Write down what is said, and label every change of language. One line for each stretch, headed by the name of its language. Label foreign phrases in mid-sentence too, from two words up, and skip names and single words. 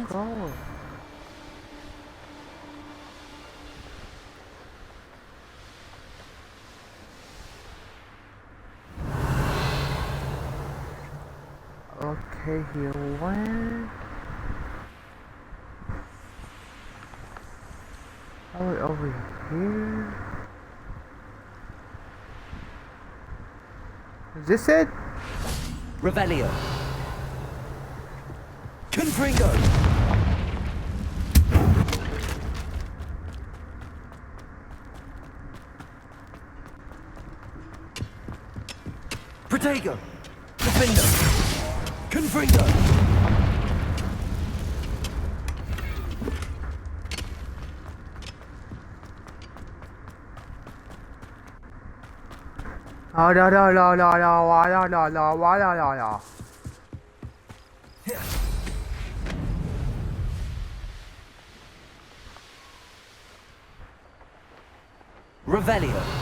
English: go? Okay, here went. Oh, over here. Is this it? Revelio. Confringo. Protego. Defendo. Confringo. Oh, no, no, no, no, no, no, no, no, no, no, no, no. Revelio.